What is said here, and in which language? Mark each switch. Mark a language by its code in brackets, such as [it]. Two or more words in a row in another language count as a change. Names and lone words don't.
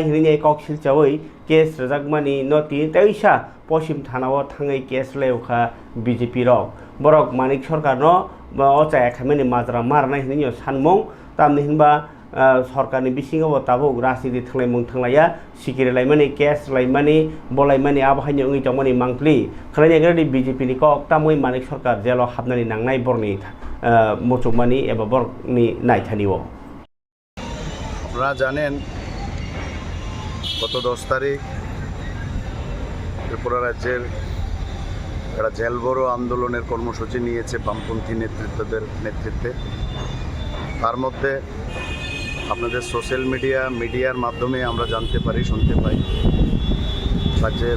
[trp] हिनि कक्सिल चावै केस रजाकमानि नति तैसा पश्चिम थानाव थाङै केस लेवखा बीजेपी रक बरक मानिक सरकार न अचाया खामानि माजरा मारनाय हिनि सानमं तामनि हिनबा सरकारनि बिसिङाव ताबुक राजनीति थांलायमं थांलाया सिकिरे लायमानि केस लायमानि बलायमानि आबहायनि उङै दंमानि मांप्लि खलायनायग्रानि बीजेपी नि कक तामै मानिक सरकार जेल हाबनानै नांनाय बरनि मुचुकमानि एबा बरनि नायथानिव [bn] আপনারা জানেন গত 10 তারিখ ত্রিপুরা রাজ্যের একটা জেল বড় আন্দোলনের কর্মসূচি নিয়েছে বামপন্থী নেতৃত্বদের নেতৃত্বে। তার মধ্যে আপনাদের [en] social media [bn] মাধ্যমে আমরা জানতে পারি, শুনতে পাই রাজ্যের